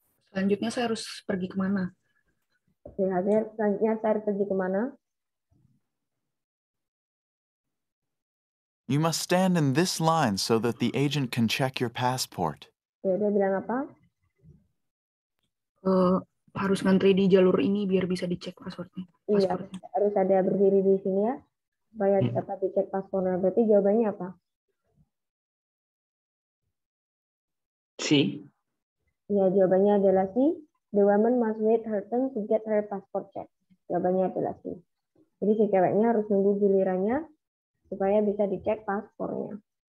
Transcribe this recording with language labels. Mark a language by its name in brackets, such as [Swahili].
[Indonesian] Selanjutnya saya harus pergi kemana? Selanjutnya saya harus pergi kemana? [English] You must stand in this line so that the agent can check your passport. [Indonesian] Dia bilang apa? Harus ngantri di jalur ini biar bisa dicek pasportnya. Iya, harus ada berdiri di sini ya, supaya dapat dicek paspornya. Berarti jawabannya apa? C. Ya, jawabannya adalah C. [English] The woman must wait her turn to get her passport checked. [Indonesian] Jawabannya adalah C. Jadi si ceweknya harus nunggu gilirannya supaya bisa dicek paspornya.